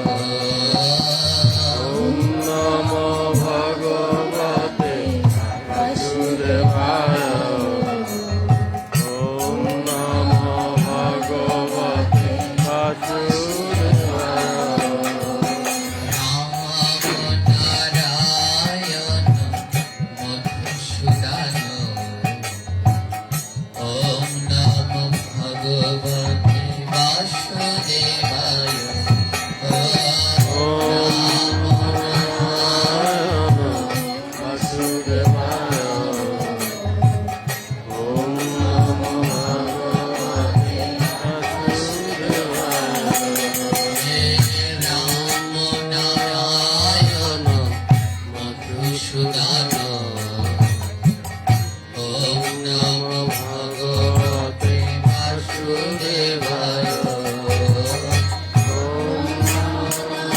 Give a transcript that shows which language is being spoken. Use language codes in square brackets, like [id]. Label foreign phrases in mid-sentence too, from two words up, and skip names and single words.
[sa] ওম নমো ভগবতে বাসুদেবায়। ওম নমো ভগবতে বাসুদেবায়। রাম নারায়ণ মধুসূদন। ওম নমো ভগবতে বাসুদেবায়। ওম নমো নারায়ণ বাসুদেবায়। ওম নমো ভগবতে বাসুদেবায়। রাম নারায়ণ মধুসূদন। ওম নমো ভগবতে বাসুদেবায়। ওম নমো